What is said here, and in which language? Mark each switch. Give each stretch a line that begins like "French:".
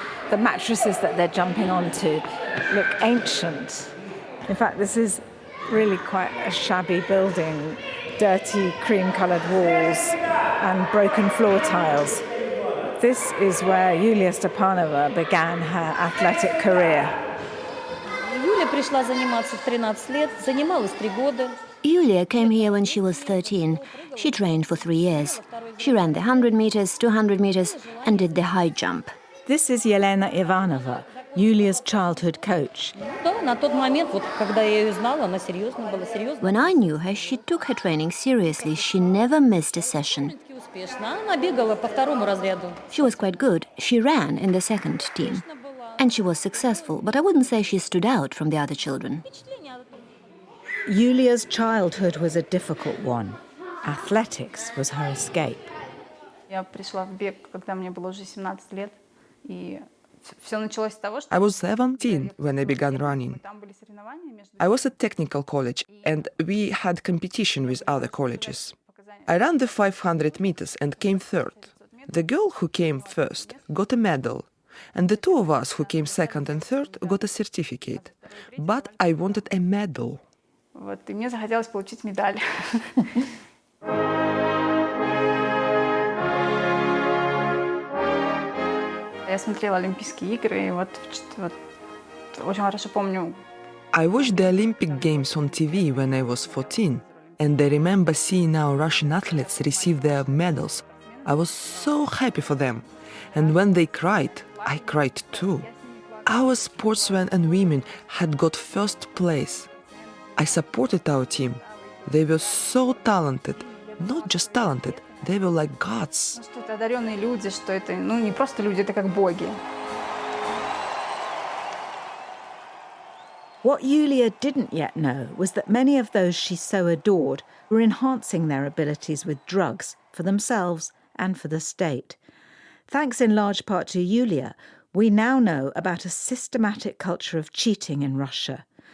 English: The mattresses that they're jumping onto look ancient. In fact, this is really quite a shabby building, dirty cream-coloured walls and broken floor tiles. This is where Yulia Stepanova began her athletic career.
Russian: Юля пришла заниматься в 13 лет, занималась 3 года.
English: Yulia came here when she was 13. She trained for 3 years. She ran the 100 meters, 200 meters, and did the high jump. This is Yelena Ivanova, Yulia's childhood coach.
Russian: Да, на тот момент, вот, когда я ее знала, она серьезная была, серьезная.
English: When I knew her, she took her training seriously. She never missed a session.
Russian: Успешно. Она бегала по 2-му разряду.
English: She was quite good. She ran in the second team. And she was successful, but I wouldn't say she stood out from the other children. Yulia's childhood was a difficult one. Athletics was her escape.
Russian: Я пришла в бег, когда мне было уже 17 лет. И все началось с того, что...
English: I was 17 when I began running.
Russian: Там были соревнования между...
English: I was at technical college and we had competition with other colleges. I ran the 500 meters and came third. The girl who came first got a medal, and the 2 of us who came second and third got a certificate. But I wanted a medal.
Russian: Вот, и мне захотелось получить медаль. Я смотрела Олимпийские игры, и вот очень хорошо помню.
English: I watched the Olympic Games on TV when I was 14, and I remember seeing our Russian athletes receive their medals. I was so happy for them. And when they cried, I cried too. Our sportsmen and women had got first place. I supported our team. They were so talented. Not just talented, they were like gods.
Russian: Что это одаренные люди, что это, не просто люди, это как боги.
English: What Yulia didn't yet know was that many of those she so adored were enhancing their abilities with drugs for themselves and for the state. Thanks in large part to Yulia, we now know about a systematic culture of cheating in Russia.